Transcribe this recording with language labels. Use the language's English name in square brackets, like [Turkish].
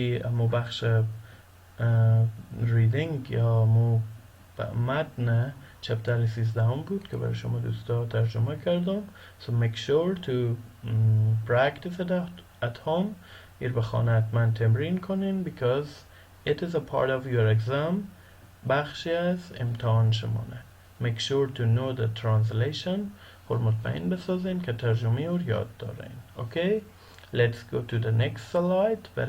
[Persian] مو بخش reading یا مو متن چپتر 13 هم بود که برای شما دوستا ترجمه کردم. [English] So make sure to practice it at home. [Persian] ایر به خانه حتما تمرین کنین [English] because it is a part of your exam. [Persian] بخشی از امتحان شمانه. [English] Make sure to know the translation. [Persian] خود مطمئن بسازین که ترجمه رو یاد دارین. [English] Okay? Let's go to the next slide.